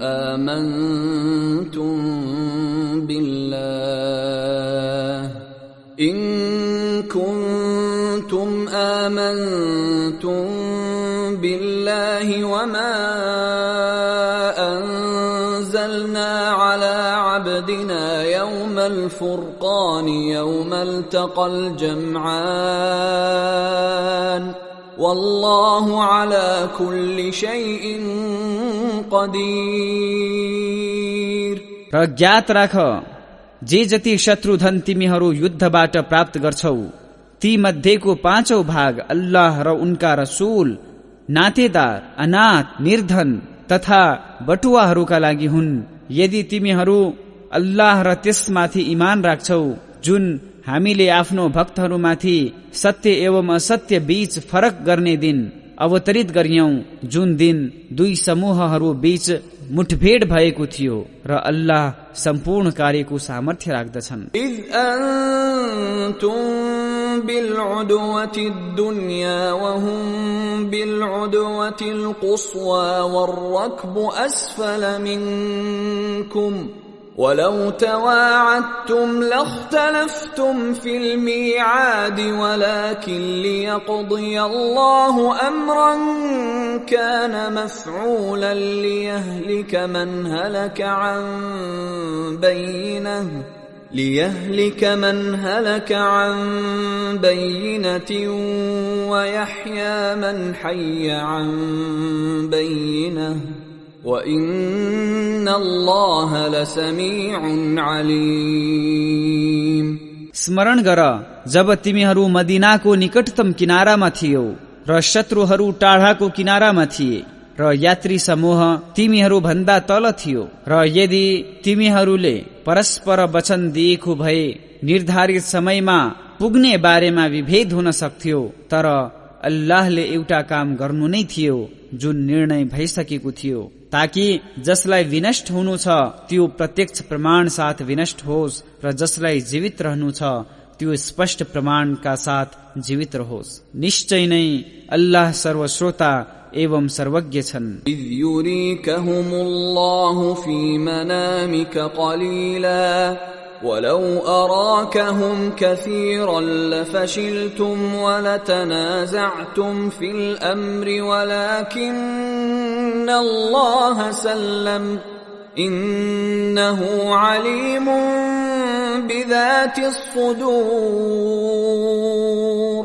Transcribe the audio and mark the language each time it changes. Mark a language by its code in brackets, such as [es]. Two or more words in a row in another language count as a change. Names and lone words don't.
[ar] آمنتم بالله وما أنزلنا على عبدنا يوم الفرقان يوم التقى الجمعان والله على كل شيء قديर। [ne] र ज्ञात राख, जे जति शत्रुधन तिमीहरू युद्धबाट प्राप्त गर्छौ ती मध्येको 5औं भाग अल्लाह र उनका रसूल, नातेदार, अनाथ, निर्धन तथा बटुवाहरूका लागि हुन्। यदि तिमीहरू अल्लाह र त्यसमाथि ईमान राख्छौ जुन हामीले आफ्नो भक्तहरूमाथि सत्य एवं असत्य बीच फरक गर्ने दिन अवतरित गरियौं, जुन दिन दुई समूहहरू बीच मुठभेड भएको थियो र अल्लाह सम्पूर्ण कार्यको सामर्थ्य राख्दछन्। [ar] إذ أنتم بالعدوة الدنيا وهم بالعدوة القصوى والركب أسفل منكم ولو تواعدتم لاختلفتم في الميعاد ولكن ليقضي الله أمرا كان مفعولا ليهلك من هلك عن بينة ويحيى من حي عن بينة وَإِنَّ اللَّهَ لَسَمِيعٌ عَلِيمٌ। [ne] स्मरण गर जब तिमीहरू मदीनाको निकटतम किनारामा थियौ र शत्रुहरू टाढाको किनारामा थिए र यात्री समूह तिमीहरू भन्दा तल थियो र यदि तिमीहरूले परस्पर वचन दिएको भए निर्धारित समयमा पुग्ने बारेमा विभेद हुन सक्थ्यो, तर अल्लाहले एउटा काम गर्नु नै थियो जुन निर्णय भइसकेको थियो, ताकि जसलाई विनष्ट हुनु छ त्यो प्रत्यक्ष प्रमाण साथ विनष्ट होस् र जसलाई जीवित रहनु छ त्यो स्पष्ट प्रमाणका साथ जीवित रहोस्। निश्चय नै अल्लाह सर्वश्रोता एवं सर्वज्ञ छन्। [ar] إذ يريكهم الله في منامك قليلا ولو أراكهم كثيرا لفشلتم ولتنازعتم في الأمر ولكن الله سلم إنه عليم بذات الصدور.